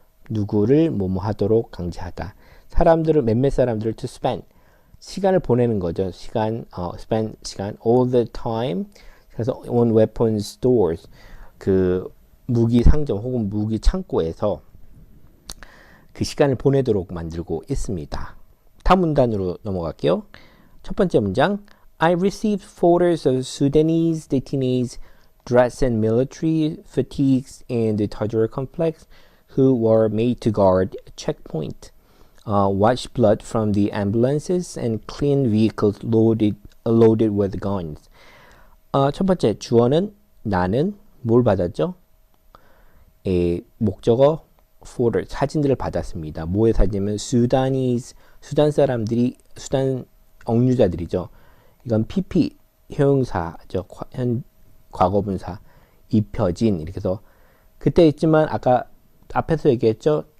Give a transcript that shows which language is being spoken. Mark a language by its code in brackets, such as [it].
[ko] 누구를 뭐뭐 하도록 강제하다. 사람들을 몇몇 사람들을 to spend 시간을 보내는 거죠. 시간 spend 시간 [en] all the time [ko] 그래서 on weapon stores 그 무기 상점 혹은 무기 창고에서 그 시간을 보내도록 만들고 있습니다. 다음 문단으로 넘어갈게요. 첫 번째 문장 [en] I received photos of Sudanese detainees dressed in military fatigues in the Tajur complex who were made to guard a checkpoint, wash blood from the ambulances and clean vehicles loaded with guns. [ko] 첫 번째 주어는 나는 뭘 받았죠? 목적어 photo 사진들을 받았습니다. 뭐의 사진이면 수단 사람들이 수단 억류자들이죠. 이건 PP 형용사죠. 과거분사 입혀진 이렇게 해서 그때 있지만 아까 앞에서 얘기했죠.